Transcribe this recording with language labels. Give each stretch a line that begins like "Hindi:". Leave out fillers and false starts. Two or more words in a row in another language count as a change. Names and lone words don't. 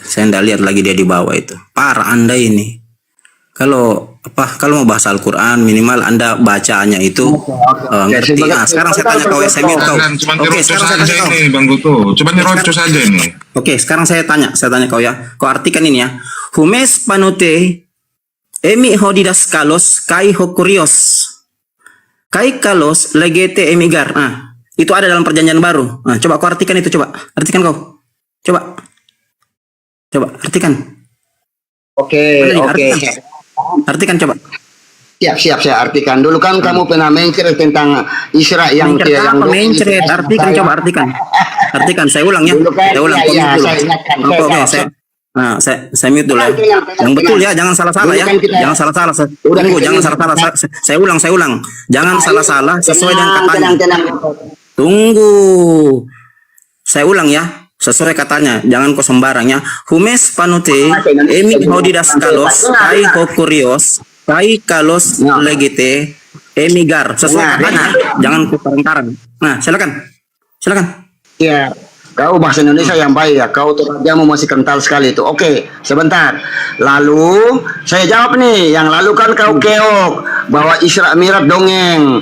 Indonesian: Saya enggak lihat lagi dia di bawah itu. Parah Anda ini. Kalau mau bahas Al-Quran minimal Anda bacanya itu ngerti. Nah, sekarang saya tanya kau SMU kau. Oke, sekarang saya tanya kau. Ini Bang Guto, coba nyerocos saja ini. Oke, sekarang saya tanya kau ya. Kau artikan ini ya.
Greek: Υμείς φωνείτε με ο διδάσκαλος και ο κύριος. Και καλώς λέγετε ειμί γαρ.
Indonesian: Nah, itu ada dalam Perjanjian Baru. Nah, coba kau artikan itu coba. Artikan kau. Coba artikan. Oke. Artikan coba. Siap saya artikan. Dulu kan kamu pernah mencret tentang Isra yang mencret. Artikan coba artikan. Saya ulang ya. Saya ulang. Saya mute dulu. Yang betul ya, jangan salah-salah ya. Jangan salah-salah. Tunggu, jangan salah-salah. Saya ulang. Jangan salah-salah sesuai dengan katanya. Tunggu. Saya ulang ya. Sesuai katanya, jangan kau sembarang ya.
Greek: Υμείς φωνείτε με ο διδάσκαλος και ο κύριος και καλώς λέγετε ειμί γαρ.
Indonesian: Sesuai katanya, jangan kau karang-karang. Nah, silakan. Ya. Kau bahasa Indonesia yang baik ya. Kau torajamu masih kental sekali itu. Oke, sebentar. Lalu saya jawab nih. Yang lalu kan kau keok bahwa Isra Mi'raj dongeng.